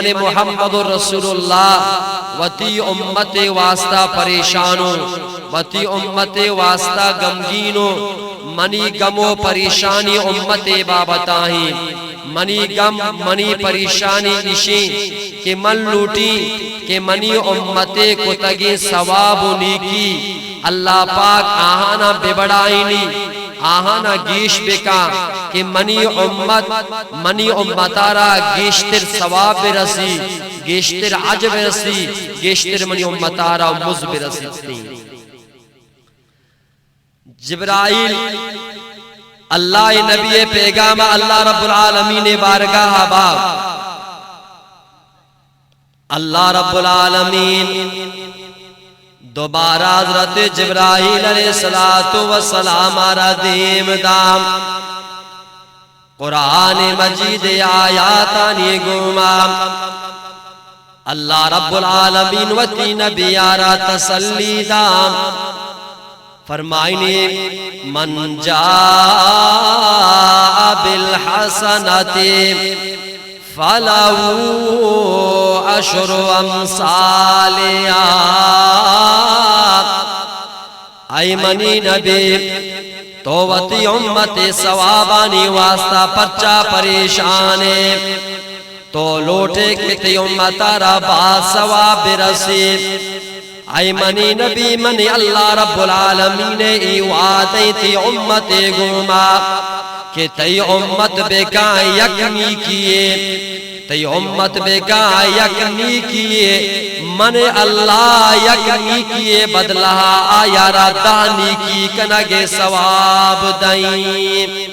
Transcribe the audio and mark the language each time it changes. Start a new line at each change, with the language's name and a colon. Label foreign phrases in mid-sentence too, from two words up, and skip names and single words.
Arabic: محمد رسول اللہ
Baluchi: وتی امت واسطہ پریشانوں وتی امت واسطہ غمگینوں منی غم و پریشانی امت بابتاہیں منی غم منی پریشانی نشی کہ من لوٹی کہ منی امت کو تگی ثواب و نیکی اللہ پاک آہانا بے بڑائنی آہانا گیش بکا کہ منی امتارا گیشتر ثواب برسی گیشتر عجب برسی گیشتر منی امتارا مز برسی جبرائیل اللہ نبی پیغام
Arabic: اللہ رب العالمین
Baluchi: بارگاہ باب
Arabic: اللہ رب العالمین
Baluchi: دوبارہ حضرت جبرائیل
Arabic: علیہ السلام
Baluchi: آرہ دیم دام قرآن مجید آیاتانی گمام
Arabic: اللہ رب العالمین
Baluchi: وتی نبی آرہ تسلی دام فرمائنی
Arabic: من جاء بالحسنت فَلَهُ عَشْرُ أَمْثَالِهَا
Baluchi: اے منی نبی توتی امت ثوابانی واسطہ پرچہ پریشانے تو لوٹے کتی امتارا با ثواب رسید اے منی نبی منی
Arabic: اللہ رب العالمین
Baluchi: ای وعدی تی امت گما کہ تی امت بکا یکنی کیے تی امت بکا یکنی کیے من اللہ یکنی کیے بدلہ آیا را دانی کی کنگے ثواب دائیں